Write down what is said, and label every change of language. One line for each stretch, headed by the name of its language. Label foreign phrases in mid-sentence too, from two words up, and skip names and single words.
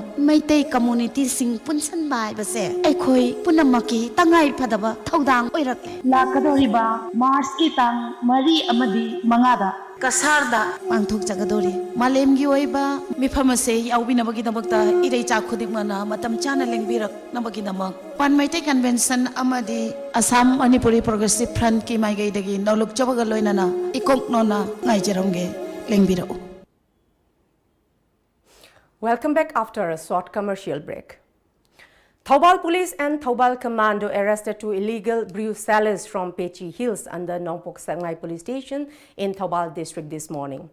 Manipuri: Maitei community sing punsan bai base Aikhoi punamaki tangai phadaba thaudang oirake lakadoriba Mars ki tang mari amadi mangada Kasarda pangthok jagadori malemgi oiba mifamase yaubinabagi damakta irei cha khudikmana matam chana lengbirak nabagi damak Panmaitei convention amadi Assam Manipuri Progressive Front ki maigai dagi noluk chabaga loinana ikok nona ngaijerongge lengbirau.
English: Welcome back after a short commercial break. Thoubal Police and Thoubal Commando arrested 2 illegal brew sellers from Pechi Hills under Nongpok Sangai Police Station in Thoubal district this morning.